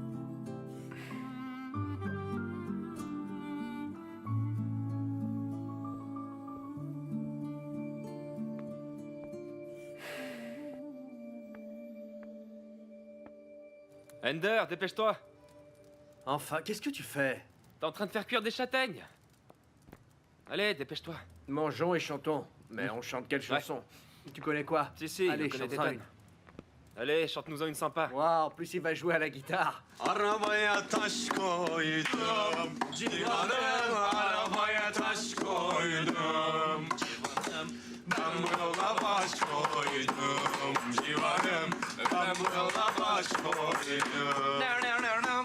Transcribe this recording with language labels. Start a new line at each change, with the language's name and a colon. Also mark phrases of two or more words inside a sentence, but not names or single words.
French: Ender, dépêche-toi. Enfin, qu'est-ce que tu fais? T'es en train de faire cuire des châtaignes. Allez, dépêche-toi. Mangeons et chantons. Mais on chante quelle chanson? Tu connais quoi? Si, allez, je connais chante-en Ethan. Allez, chante-nous-en une sympa. Waouh, en plus il va jouer à la guitare.
Turkish: Arabaya taş koydum, civanım arabaya taş koydum. Ben bu yola baş koydum, civanım ben bu yola baş koydum.